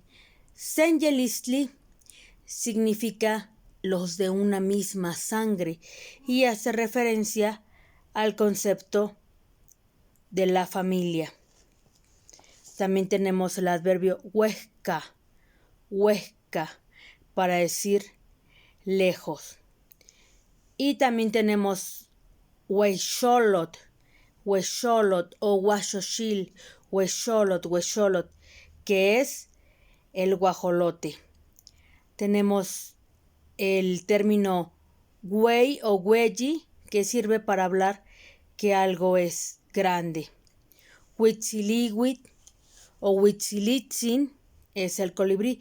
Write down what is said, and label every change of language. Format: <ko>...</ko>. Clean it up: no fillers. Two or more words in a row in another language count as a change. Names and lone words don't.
<es>Senyelistli significa los de una misma sangre y hace referencia al concepto de la familia. También tenemos el adverbio</es> <nah>huesca, huesca,</nah> <es>para decir lejos. Y también tenemos</es> <nah>huexolot, huexolot o huaxoxil, huexolot, huexolot,</nah> <es>que es el guajolote. Tenemos el término güey o güeyi, que sirve para hablar que algo es grande. Huitzilihuit o huitzilitzin es el colibrí.</es>